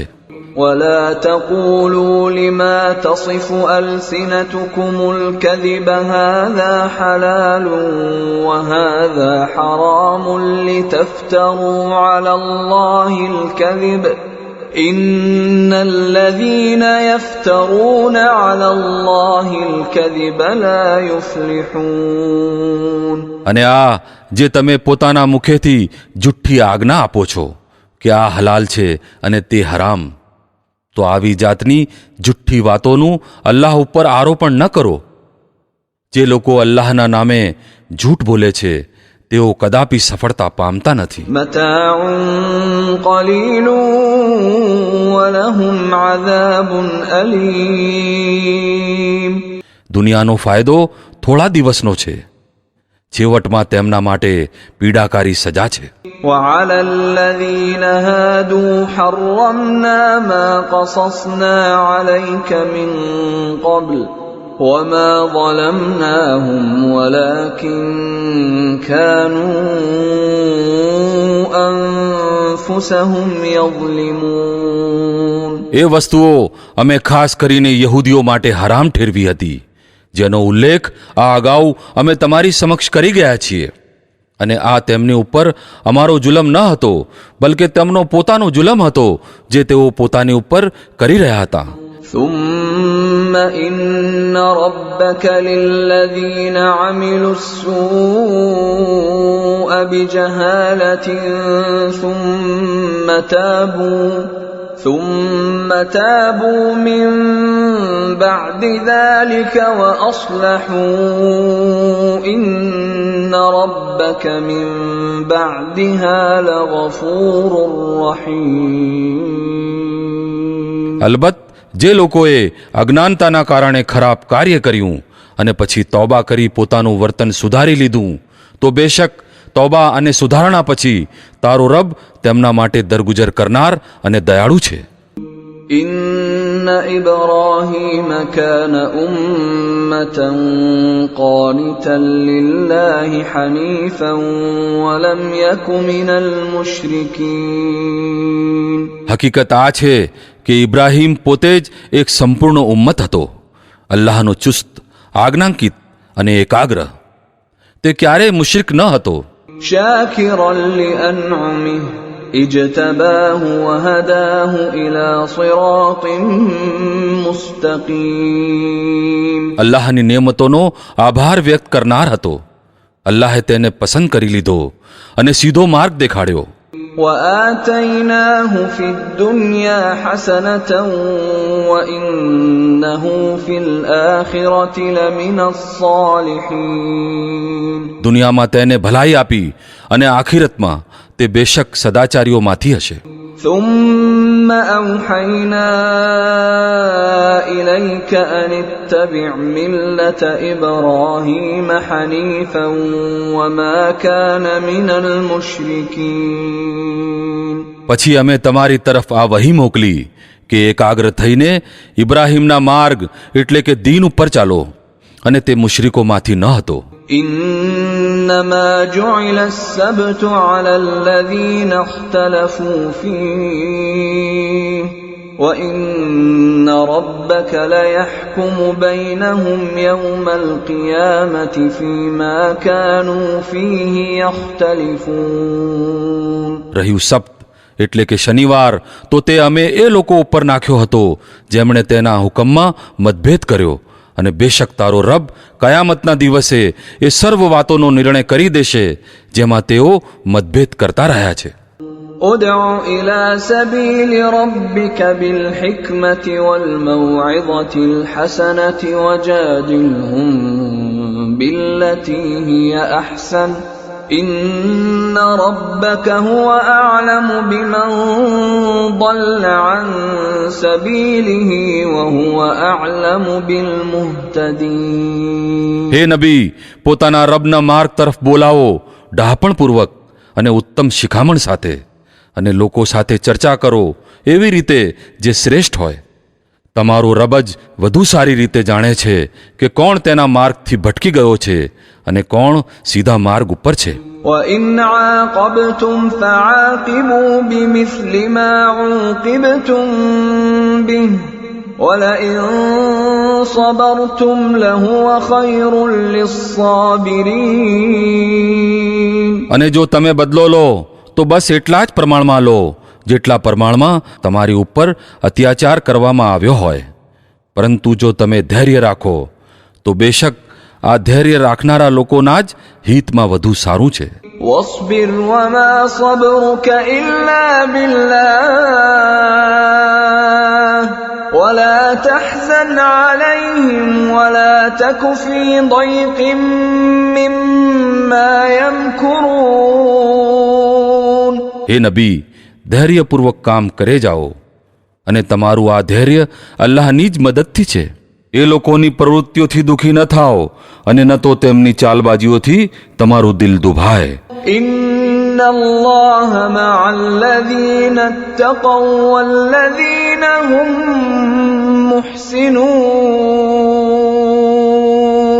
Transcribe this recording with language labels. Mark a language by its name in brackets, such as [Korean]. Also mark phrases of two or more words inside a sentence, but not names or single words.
[Arabic] ولا تقولوا لما تصف ألسنتكم الكذب هذا حلال وهذا حرام لتفتروا على الله الكذب إن الذين يفترون على الله الكذب لا يفلحون. [Gujarati] અને આ જે તમે પોતાના મુખેથી જુઠ્ઠી આજ્ઞા આપો છો કે આ હલાલ છે અને તે હરામ, તો આવી જાતની જુઠ્ઠી વાતોનું અલ્લાહ ઉપર આરોપણ ન કરો. જે લોકો અલ્લાહના નામે જૂઠ બોલે છે તેઓ કદાપી સફળતા પામતા નથી. [Arabic] متاع قليل ولهم عذاب أليم. [Gujarati] દુનિયાનો ફાયદો થોડા દિવસનો છે, છેવટમાં તેમના માટે પીડાકારી સજા છે. [Arabic] وعلى الذين هادوا حرمنا ما قصصنا عليك من قبل وما ظلمناهم ولكن كانوا أنفسهم يظلمون. [Gujarati] એ વસ્તુઓ અમે ખાસ કરીને યહૂદીઓ માટે હરામ ઠેરવી હતી, જેનો ઉલ્લેખ આ અગાઉ અમે તમારી સમક્ષ કરી ગયા છીએ. અને આ તેમની ઉપર અમારો જુલમ ન હતો, બલકે તેમનો પોતાનો જુલમ હતો જે તેઓ પોતાની ઉપર કરી રહ્યા હતા. [Arabic] ثم إن ربك للذين عملوا السوء بجهالة ثم تابوا من بعد ذلك وأصلحوا إن ربك من بعدها لغفور رحيم. [Gujarati] અલબત્ત જે લોકોએ અજ્ઞાનતાના કારણે ખરાબ કાર્ય કર્યું અને પછી તૌબા કરી પોતાનું વર્તન સુધારી લીધું, તો બેશક તૌબા અને સુધારણા પછી તારો રબ તેમના માટે દરગુજર કરનાર અને દયાળુ છે. [Arabic] إن إبراهيم كان أمة قانتا لله حنيفا ولم يك من المشركين. [Gujarati] હકીકત આ છે કે ઇબ્રાહીમ પોતે જ એક સંપૂર્ણ ઉમ્મત હતો, અલ્લાહનો ચુસ્ત, આજ્ઞાંકિત અને એકાગ્ર. તે ક્યારેય મુશ્રિક ન હતો. [Arabic] شاكرا لأنعمه اجتباه وهداه إلى صراط مستقيم. [Gujarati] અલ્લાહની નેમતોનો આભાર વ્યક્ત કરનાર હતો. અલ્લાહે તેને પસંદ કરી લીધો અને સીધો માર્ગ દેખાડ્યો. [Arabic] وآتيناه في الدنيا حسنة وإنه في الآخرة لمن الصالحين. [Gujarati] દુનિયામાં તેને ભલાઈ આપી અને આખિરતમાં તે બેશક સદાચારીઓમાંથી હશે. [Arabic] ثم أوحينا إليك أن اتبع ملة إبراهيم حنيفا وما كان من المشركين. [Gujarati] પછી અમે તમારી તરફ આ વહી મોકલી કે એકાગ્ર થઈને ઇબ્રાહીમના માર્ગ એટલે કે દીન ઉપર ચાલો, અને તે મુશરિકોમાંથી ન હતો. [Arabic] إنما جعل السبت على الذين اختلفوا فيه وإن ربك ليحكم بينهم يوم القيامة فيما كانوا فيه يختلفون. [Gujarati] રહ્યું સપ્ત એટલે કે શનિવાર, તો તે અમે એ લોકો ઉપર નાખ્યો હતો જેમણે તેના હુકમમાં મતભેદ કર્યો, અને બેશક તારો રબ કયામતના દિવસે એ સર્વ વાતોનો નિર્ણય કરી દેશે જેમાં તેઓ મતભેદ કરતા રહ્યા છે. [Arabic] ادع إلى سبيل ربك بالحكمة والموعظة الحسنة وجادلهم بالتي هي أحسن إن ربك هو أعلم بمن ضل عن سبيله وهو أعلم بالمهتدين. [Gujarati] હે નબી, પોતાના રબના માર્ગ તરફ બોલાવો ડહાપણપૂર્વક અને ઉત્તમ શિખામણ સાથે, અને લોકો સાથે ચર્ચા કરો એવી રીતે જે શ્રેષ્ઠ હોય. તમારો રબ જ વધુ સારી રીતે જાણે છે કે કોણ તેના માર્ગથી ભટકી ગયો છે અને કોણ સીધા માર્ગ ઉપર છે. [Arabic] وَإِنْ عَاقَبْتُمْ فَعَاقِبُوا بِمِثْلِ مَا عُوقِبْتُمْ بِهِ وَلَئِنْ صَبَرْتُمْ لَهُوَ خَيْرٌ لِلصَّابِرِينَ. [Gujarati] અને જો તમે બદલો લો તો બસ એટલા જ પ્રમાણમાં લો જેટલા પ્રમાણમાં તમારી ઉપર અત્યાચાર કરવામાં આવ્યો હોય. પરંતુ જો તમે ધૈર્ય રાખો તો બેશક આ ધૈર્ય રાખનારા લોકોના જ હિતમાં વધુ સારું છે. [Arabic] واصبر وما صبرك إلا بالله ولا تحزن عليهم ولا تك في ضيق مما يمكرون. [Gujarati] હે નબી, ધૈર્યપૂર્વક કામ કરે જાઓ, અને તમારું આ ધૈર્ય અલ્લાહની જ મદદથી છે. એ લોકોની પ્રવૃત્તિઓથી દુઃખી ન થાઓ, અને ન તો તેમની ચાલબાજીઓથી તમારું દિલ દુભાય. [Arabic] إن الله مع الذين اتقوا والذين هم محسنون.